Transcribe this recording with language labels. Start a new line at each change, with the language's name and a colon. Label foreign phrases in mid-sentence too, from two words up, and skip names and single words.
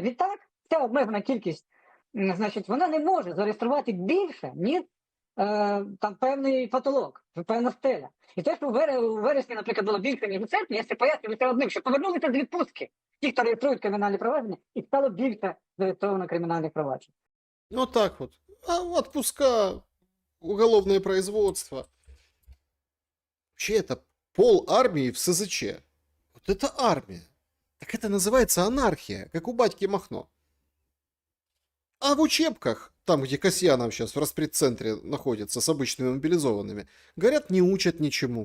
Ukrainian: Відтак, ця обмежена кількість, значить, вона не може зареєструвати більше, ніж там певний потолок, певна стеля. І те, що у вересні, наприклад, було більше, ніж у серпні, я це пояснюю одним, що повернулися з відпустки ті, хто реєструють кримінальні провадження, і стало більше зареєстровано кримінальних проваджень.
Russian: Вот так вот. А отпуска, уголовное производство. Вообще это пол армии в СЗЧ. Вот это армия. Так это называется анархия, как у батьки Махно. А в учебках, там, где Касьянов сейчас в распредцентре находится с обычными мобилизованными, говорят, не учат ничему.